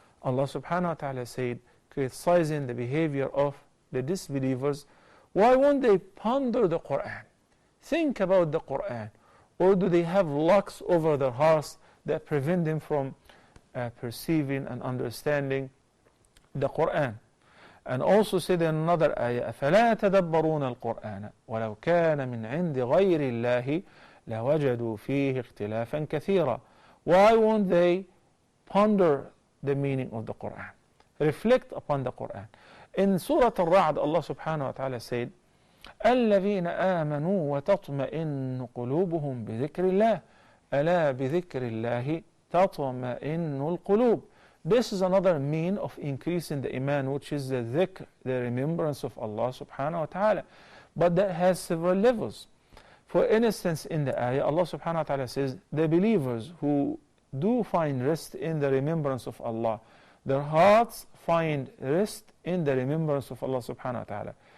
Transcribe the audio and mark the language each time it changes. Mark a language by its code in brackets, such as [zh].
[en] Allah subhanahu wa ta'ala said, criticizing the behavior of the disbelievers, why won't they ponder the Quran? Think about the Quran. Or do they have locks over their hearts that prevent them from perceiving and understanding the Quran? And also said in another ayah, [ar] أَفَلَا يَتَدَبَّرُونَ الْقُرْآنَ وَلَوْ كَانَ مِنْ عِنْدِ غَيْرِ اللَّهِ لَوَجَدُوا فِيهِ اخْتِلَافًا كَثِيرًا. [en] Why won't they ponder the meaning of the Quran? Reflect upon the Quran. In Surah Al-Ra'd, Allah subhanahu wa ta'ala said, [ar] الَّذِينَ آمَنُوا وَتَطْمَئِنُّ قُلُوبُهُمْ بِذِكْرِ اللَّهِ أَلَا بِذِكْرِ اللَّهِ تَطْمَئِنُّ الْقُلُوبِ. [en] This is another mean of increasing the iman, which is the dhikr, the remembrance of Allah subhanahu wa ta'ala. But that has several levels. For instance, in the ayah, Allah subhanahu wa ta'ala says, the believers who do find rest in the remembrance of Allah, their hearts find rest in the remembrance of Allah subhanahu wa ta'ala.